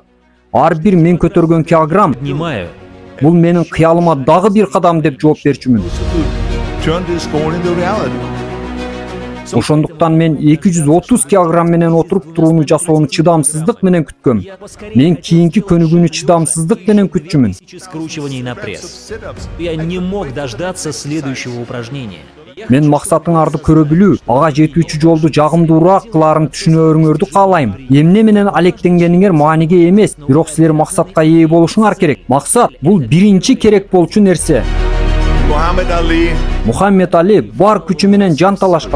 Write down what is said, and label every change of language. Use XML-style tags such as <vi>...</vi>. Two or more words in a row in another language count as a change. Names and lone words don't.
<ky>Ар бир мен көтөргөн килограмм бул менин кыялыма дагы бир кадам деп жооп берчүмүн. Ошондуктан мен 230 килограмм менен отуруп турууну жасоону чыдамсыздык менен күткөм. Мен кийинки көнүгүүнү чыдамсыздык менен күтчүмүн.</ky> <ru>Я не мог дождаться следующего упражнения.</ru> <ky>Мен максатыңарды көрө билүү, ага жетүүчү жолду жагымдуураак кылаарын түшүнөрүңөрдү каалайм. Эмне менен алектенгениңер мааниге эмес, бирок силер максатка ээ болушуңар керек. Максат бул биринчи керек болчу нерсе. Мухаммед Али бар күчү менен жан талашкан.</ky>